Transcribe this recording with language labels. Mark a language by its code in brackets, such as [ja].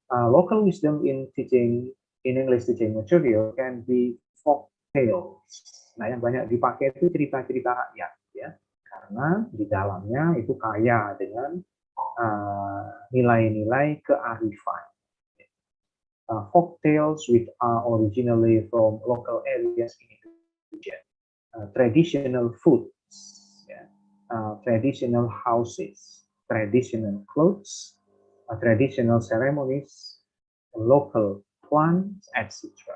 [en] Local wisdom in English teaching material can be folk tales. [id] Nah, yang banyak dipakai itu cerita-cerita rakyat, ya, karena di dalamnya itu kaya dengan nilai-nilai kearifan. [en] Folk tales which are originally from local areas in Indonesia, traditional foods, traditional houses, traditional clothes, traditional ceremonies, local plants, etc.